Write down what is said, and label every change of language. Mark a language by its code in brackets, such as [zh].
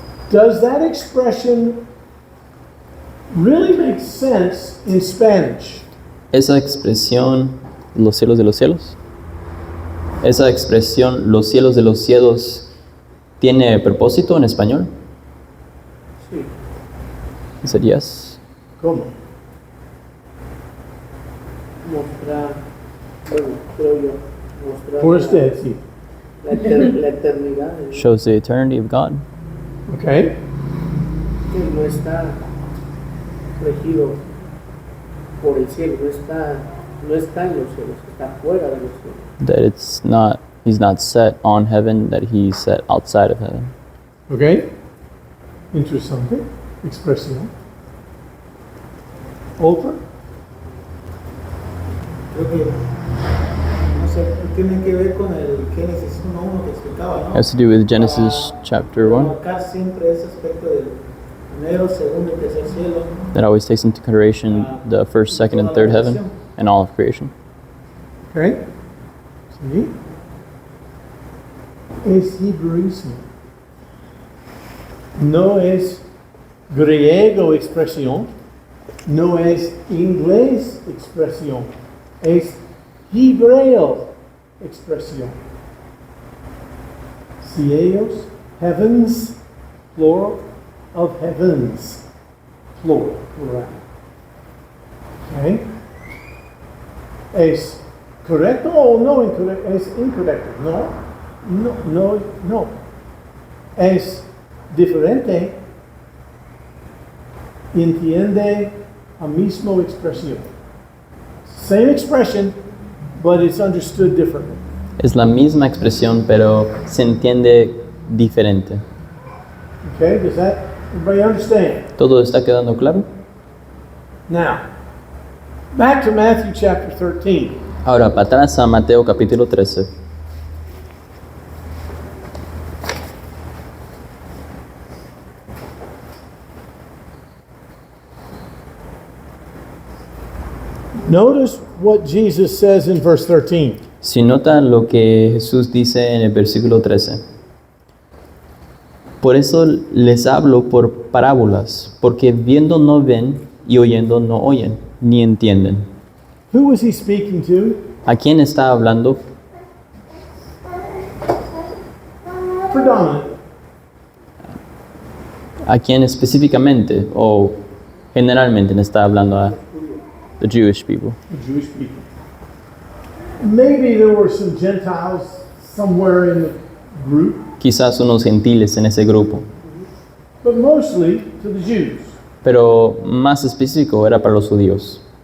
[en] Does that expression really make sense in Spanish? [es] Esa expresión, los cielos de los cielos. Esa expresión, los cielos de los cielos, ¿tiene propósito en español? Sí. [en] Is it yes? [es] ¿Cómo? Mostrar, bueno, creo yo, mostrar Por usted, sí. la eternidad de Dios, [en] Shows the eternity of God. Okay. [es] que no está regido por el cielo, no está en los cielos, está fuera de los cielos. [en] That it's not, he's not set on heaven, that he's set outside of heaven. [es] Okay. Interesante. Expresión. Otra. Creo que, no sé, tiene que ver con el Génesis 1:1 que explicaba, ¿no? [en] Has to do with Genesis chapter 1. [es] Marcar siempre ese aspecto del primero, segundo y tercer cielo. [en] That always takes into consideration the first, second, and third heaven and all of creation. [es] Okay. Sí. Es hebreísmo. No es griego expresión. No es inglés expresión. Es hebreo expresión. [en] Cielos, heavens, plural of heavens. Plural. Okay. [es] ¿Es correcto o no incorrecto? Es incorrecto. No. Es diferente. Entiende la misma expresión. [en] Same expression, but it's understood differently. [es] Es la misma expresión, pero se entiende diferente. [en] Okay, does that everybody understand? [es] ¿Todo está quedando claro? [en] Now, back to Matthew chapter 13. [es] Ahora, para atrás a Mateo capítulo 13. [en] Notice what Jesus says in verse 13. [es] Si notan lo que Jesús dice en el versículo 13. Por eso les hablo por parábolas, porque viendo no ven y oyendo no oyen, ni entienden. [en] Who was he speaking to? [es] ¿A quién está hablando? [en] Predominant. [es] ¿A quién específicamente o generalmente le está hablando a [en] the Jewish people? The Jewish people. Maybe there were some Gentiles somewhere in the group, [es] Quizás unos gentiles en ese grupo, [en] but mostly to the Jews. [es] pero más específico era para los judíos.